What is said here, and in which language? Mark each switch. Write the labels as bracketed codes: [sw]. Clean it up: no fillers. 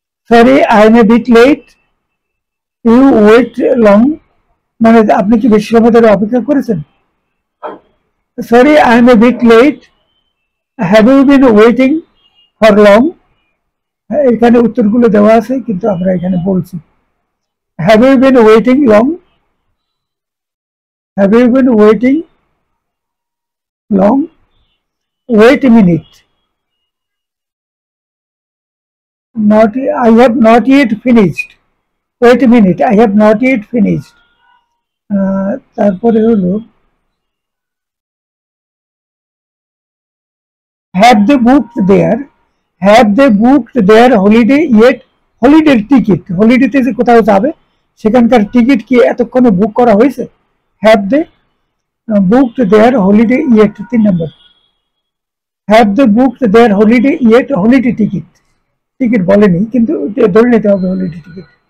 [en] sorry I am a bit late, you wait long, [bn] মানে আপনি কি বেশি সময় ধরে অপেক্ষা করেছেন। [en] Sorry I am a bit late, have you been waiting for long. [bn] এখানে উত্তরগুলো দেওয়া আছে কিন্তু আমরা এখানে বলছি। [en] Have you been waiting long, have you been waiting long, wait a minute, not I have not yet finished, wait a minute I have not yet finished। [bn] তারপরে হলো [en] have they booked their, have they booked their holiday yet। [bn] হলিডের ticket, হলিডেতে যে কোথাও যাবে সেখানকার ticket কি এতক্ষণে বুক করা হয়েছে। [en] Have they booked their holiday yet, 3 নম্বর। Have they booked their holiday yet, holiday ticket, [bn] ticket বলেনি কিন্তু ধরে নিতে হবে হলিডে টিকিট।